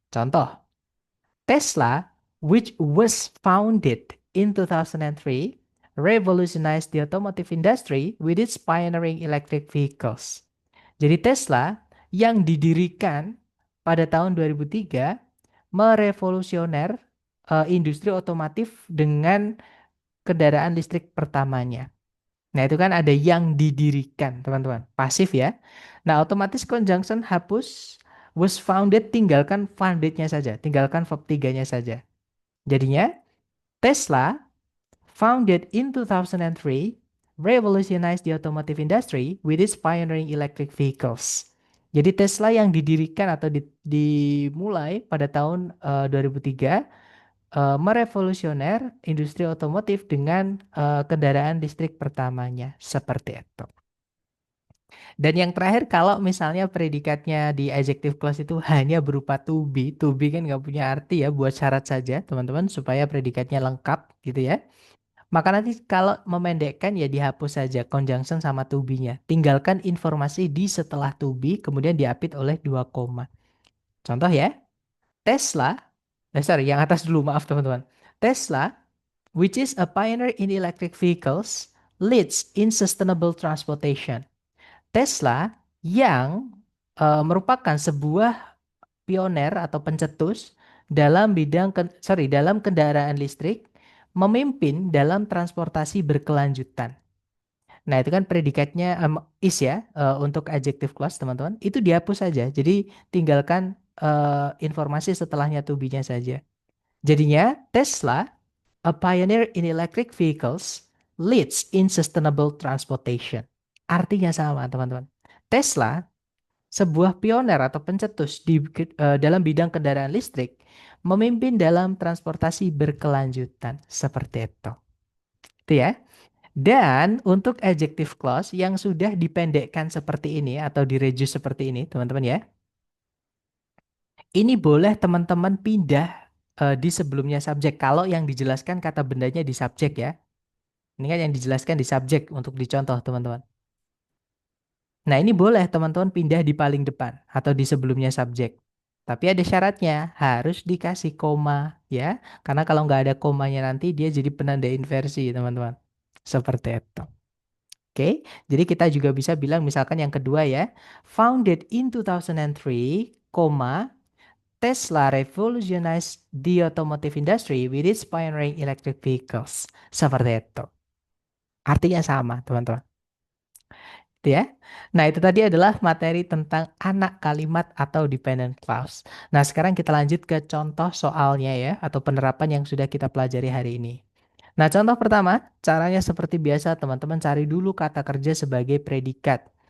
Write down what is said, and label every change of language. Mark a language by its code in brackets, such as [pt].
[id] Contoh, [en] Tesla, which was founded in 2003, revolutionized the automotive industry with its pioneering electric vehicles. [id] Jadi Tesla yang didirikan pada tahun 2003 merevolusioner industri otomotif dengan kendaraan listrik pertamanya. Nah, itu kan ada yang didirikan, teman-teman. Pasif ya. Nah, otomatis conjunction hapus, [en] was founded, [id] tinggalkan founded-nya saja. Tinggalkan verb 3-nya saja. Jadinya, [en] Tesla, founded in 2003, revolutionized the automotive industry with its pioneering electric vehicles. [id] Jadi Tesla yang didirikan atau dimulai pada tahun 2003 merevolusioner industri otomotif dengan kendaraan listrik pertamanya. Seperti itu. Dan yang terakhir kalau misalnya predikatnya di adjective clause itu hanya berupa to be kan nggak punya arti ya, buat syarat saja teman-teman supaya predikatnya lengkap gitu ya. Maka nanti kalau memendekkan ya dihapus saja conjunction sama to be-nya. Tinggalkan informasi di setelah to be kemudian diapit oleh dua koma. Contoh ya, Tesla, sorry yang atas dulu maaf teman-teman. [en] Tesla, which is a pioneer in electric vehicles, leads in sustainable transportation. [id] Tesla yang merupakan sebuah pioner atau pencetus dalam dalam kendaraan listrik memimpin dalam transportasi berkelanjutan. Nah, itu kan predikatnya is ya untuk adjective clause teman-teman. Itu dihapus saja. Jadi tinggalkan informasi setelahnya to be-nya saja. Jadinya [en] Tesla, a pioneer in electric vehicles, leads in sustainable transportation. [id] Artinya sama, teman-teman. Tesla, sebuah pioner atau pencetus dalam bidang kendaraan listrik, memimpin dalam transportasi berkelanjutan. Seperti itu. Itu ya. Dan untuk adjective clause yang sudah dipendekkan seperti ini atau direduce seperti ini, teman-teman ya. Ini boleh teman-teman pindah di sebelumnya subjek. Kalau yang dijelaskan kata bendanya di subjek ya. Ini kan yang dijelaskan di subjek untuk dicontoh teman-teman. Nah ini boleh teman-teman pindah di paling depan atau di sebelumnya subjek. Tapi ada syaratnya, harus dikasih koma ya. Karena kalau nggak ada komanya nanti dia jadi penanda inversi teman-teman. Seperti itu. Oke, jadi kita juga bisa bilang misalkan yang kedua ya. [en] Founded in 2003, Tesla revolutionized the automotive industry with its pioneering electric vehicles. [id] Seperti itu. Artinya sama, teman-teman. Itu ya. Nah, itu tadi adalah materi tentang anak kalimat atau dependent clause. Nah, sekarang kita lanjut ke contoh soalnya ya, atau penerapan yang sudah kita pelajari hari ini. Nah, contoh pertama, caranya seperti biasa, teman-teman cari dulu kata kerja sebagai predikat.